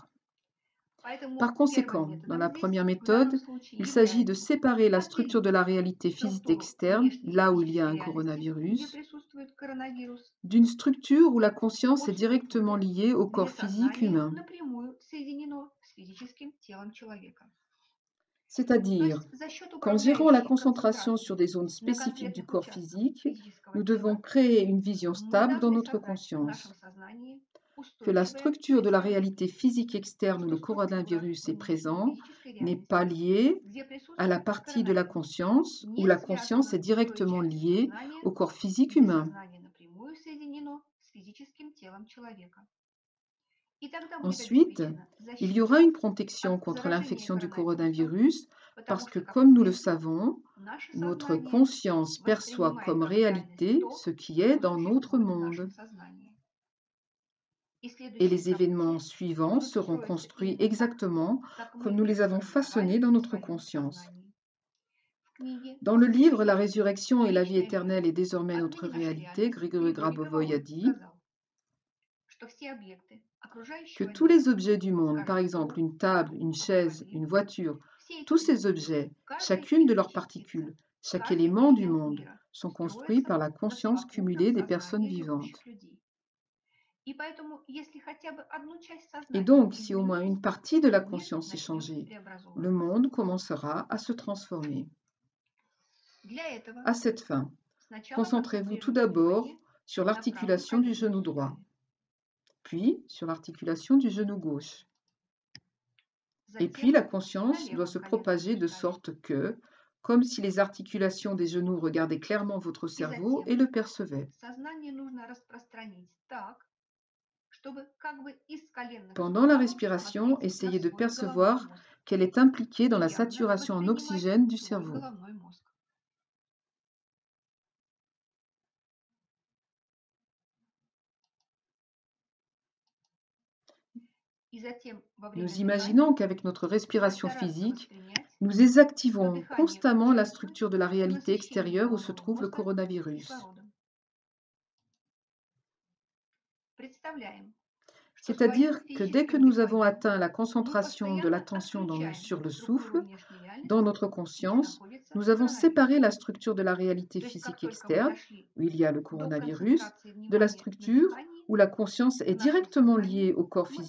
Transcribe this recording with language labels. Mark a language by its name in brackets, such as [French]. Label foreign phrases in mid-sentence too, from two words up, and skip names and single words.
[French] Par conséquent, dans la première méthode, il s'agit de séparer la structure de la réalité physique externe, là où il y a un coronavirus, d'une structure où la conscience est directement liée au corps physique humain. [Russian] То [French] C'est-à-dire, [Russian] есть за счет [French] qu'en gérant la [Russian] управляющей [French] concentration sur [Russian] концентрации [French] des zones [Russian] на [French] spécifiques du [Russian] конкретных [French] corps [Russian] участках [French] physique, [Russian] физического [French] nous devons [Russian] тела [French] créer une vision [Russian] мы [French] stable dans [Russian] должны [French] notre [Russian] создать в нашем [French] conscience, [Russian] сознании [French] que la [Russian] устойчивое [French] structure de la [Russian] представление, [French] réalité physique externe où [Russian] что [French] le [Russian] структура [French] coronavirus est [Russian] внешней [French] présent [Russian] физической [French] n'est pas [Russian] реальности, [French] liée [Russian] где [French] à la [Russian] присутствует [French] partie de la [Russian] коронавирус, [French] conscience où [Russian] не [French] la conscience est [Russian] связана с той [French] directement [Russian] частью [French] liée [Russian] сознания, [French] au corps physique [Russian] где [French] humain. [Russian] сознание напрямую соединено с физическим телом человека. И тогда будет [French] Ensuite, [Russian] обеспечена [French] il y aura [Russian] защита [French] une protection [Russian] от [French] contre [Russian] заражения [French] l'infection du [Russian] коронавирусом, [French] coronavirus [Russian] потому [French] parce que, [Russian] что, как [French] comme nous le [Russian] известно, [French] savons, [Russian] наше [French] notre [Russian] сознание [French] conscience perçoit [Russian] воспринимает [French] comme [Russian] как реальность [French] réalité [Russian] то, [French] ce qui [Russian] что [French] est dans notre [Russian] существует в нашем [French] monde. [Russian] сознании. И [French] Et [Russian] следующие [French] les événements [Russian] события [French] suivants [Russian] будут [French] seront [Russian] строиться [French] construits [Russian] именно так, [French] exactement [Russian] как [French] comme [Russian] мы [French] nous les avons façonnés [Russian] сформировали [French] dans [Russian] в [French] notre [Russian] своем [French] conscience. [Russian] сознании. В книге [French] Dans le livre La [Russian] «Защищать [French] résurrection et la vie [Russian] личный мир [French] éternelle est désormais notre [Russian] Отныне наша [French] réalité, [Russian] реальность» Григорий Григорий [French] Грабовой a [Russian] Гробовой [French] dit [Russian] сказал, что все объекты [French] que [Russian] окружающего [French] tous les [Russian] мира, [French] objets du monde, par [Russian] скажем, [French] exemple [Russian] дом, [French] une table, une chaise, [Russian] автомобиль, [French] une voiture, [Russian] все эти [French] tous ces [Russian] предметы, [French] objets, [Russian] каждая [French] chacune de leurs [Russian] их частица, [French] particules, chaque [Russian] каждый [French] élément du [Russian] элемент [French] monde, [Russian] мира [French] sont construits [Russian] строятся [French] par la [Russian] на [French] conscience [Russian] совокупном [French] cumulée des personnes [Russian] сознании [French] vivantes. [Russian] живущих людей. И поэтому, если хотя бы одну часть [French] Et [Russian] сознания [French] donc, si au moins [Russian] изменить, [French] une partie de la [Russian] мир [French] conscience est [Russian] начнет [French] changée, le [Russian] преобразовываться. [French] monde commencera à se transformer. [Russian] Для этого [French] À cette fin, [Russian] сначала [French] concentrez-vous tout [Russian] концентрируйте [French] d'abord [Russian] внимание [French] sur [Russian] на правом [French] l'articulation du [Russian] коленном [French] genou droit, [Russian] суставе. [French] puis sur l'articulation du genou gauche. Et puis [Russian] Затем [French] la [Russian] на [French] conscience doit [Russian] левом [French] se [Russian] коленном [French] propager de [Russian] суставе. [French] sorte que, comme si les articulations des genoux regardaient clairement votre [Russian] И [French] cerveau [Russian] затем [French] et le percevaient. [Russian] сознание нужно распространить так, чтобы как бы из коленных [French] Pendant la [Russian] суставов [French] respiration, [Russian] смотреть на [French] essayez de [Russian] свой головной [French] percevoir [Russian] мозг [French] qu'elle est impliquée dans [Russian] и [French] la [Russian] явно [French] saturation en [Russian] воспринимать [French] oxygène du [Russian] свой [French] cerveau. [Russian] головной мозг. И затем во время [French] Nous [Russian] дыхания [French] imaginons qu'avec notre respiration [Russian] постараться [French] physique, [Russian] воспринять, [French] nous [Russian] что [French] désactivons [Russian] дыхание [French] constamment la [Russian] участвует [French] structure de la [Russian] в [French] réalité [Russian] насыщении [French] extérieure où se [Russian] головного [French] trouve le [Russian] мозга [French] coronavirus. [Russian] кислородом. Представляем, что своим [French] C'est-à-dire que dès que [Russian] физическим [French] nous avons [Russian] дыханием [French] atteint la [Russian] мы [French] concentration de [Russian] постоянно [French] l'attention [Russian] отключаем [French] sur le [Russian] структуру [French] souffle, [Russian] внешней [French] dans [Russian] реальности, [French] notre [Russian] где [French] conscience, [Russian] находится [French] nous avons [Russian] коронавирус. [French] séparé la structure de la réalité [Russian] То есть как [French] physique [Russian] только мы [French] externe, [Russian] дошли [French] où il y a le [Russian] до [French] coronavirus, [Russian] концентрации [French] de la [Russian] внимания на [French] structure [Russian] дыхании, [French] où la conscience est [Russian] в нашем [French] directement [Russian] сознании [French] liée au corps [Russian] мы